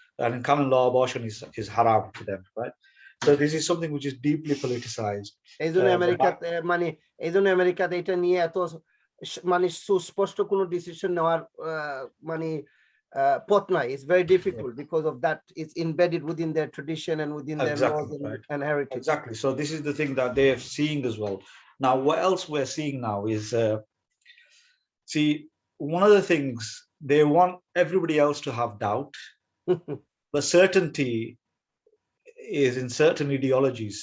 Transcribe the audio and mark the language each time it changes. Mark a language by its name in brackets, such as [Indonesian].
[English] and in canon law, abortion is haram to them, right? So this is something which is deeply politicized. [Bangla] এই জন্য [English] but [Bangla] আমেরিকাতে মানে এই জন্য আমেরিকাতে এটা নিয়ে এত মানে সুস্পষ্ট কোনো ডিসিশন নেওয়ার মানে পথ নাই. [English] It's very difficult because of that. It's embedded within their tradition and within their laws exactly, right. and heritage. Exactly. So this is the thing that they are seeing as well. Now, what else we're seeing now is, see, one of the things they want everybody else to have doubt, but certainty is in certain ideologies.